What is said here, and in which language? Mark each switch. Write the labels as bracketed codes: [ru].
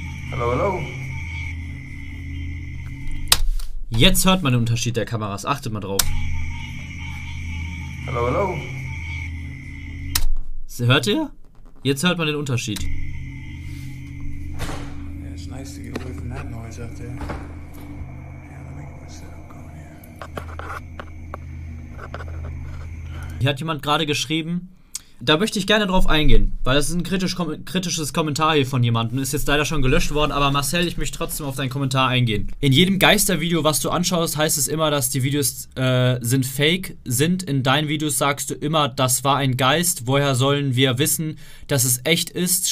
[en] Hello, hello. [de] Jetzt hört man den Unterschied der Kameras, achtet mal drauf. [en] Hello, hello. [de] Hört ihr? Jetzt hört man den Unterschied. [en] Yeah, it's nice to get away from that noise up there. Yeah, let me get my setup going here. [de] Hier hat jemand gerade geschrieben, da möchte ich gerne drauf eingehen, weil das ist ein kritisches Kommentar hier von jemandem, ist jetzt leider schon gelöscht worden, aber Marcel, ich möchte trotzdem auf deinen Kommentar eingehen. In jedem Geistervideo, was du anschaust, heißt es immer, dass die Videos sind fake sind. In deinen Videos sagst du immer, das war ein Geist. Woher sollen wir wissen, dass es echt ist?